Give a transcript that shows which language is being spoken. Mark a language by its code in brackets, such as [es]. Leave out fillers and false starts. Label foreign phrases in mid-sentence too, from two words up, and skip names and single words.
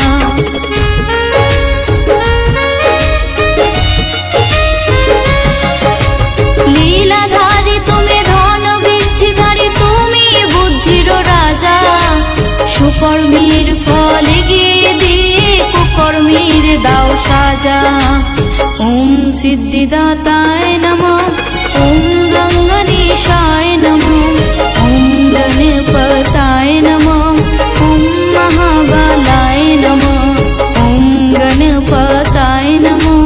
[bn] লীলাধারী তুমি, ধন বৃদ্ধিধারী তুমি, বুদ্ধির রাজা। সুকর্মের ফল গিয়ে দিয়ে কুকর্মের দাও সাজা। [sa] ॐ सिद्धिदाताय नमः। ॐ गङ्गणेशाय नमः। ॐ गणपताय नमः। ॐ महाबलाय नमः। ॐ गणपताय नमः।